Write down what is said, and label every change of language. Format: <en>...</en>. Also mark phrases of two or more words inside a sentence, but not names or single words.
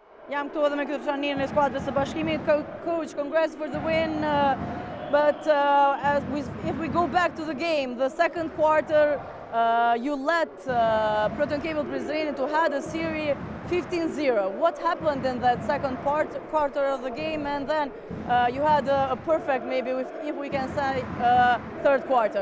<sq>Jam këtu edhe me këtë trajnerin e skuadrës së Bashkimit.</sq> <en>Coach, congrats for the win. But if we go back to the game, the second quarter, you let Proton Cable Prizren to have a series 15-0. What happened in that second quarter of the game? And then you had a perfect, maybe if we can say, third quarter.</en>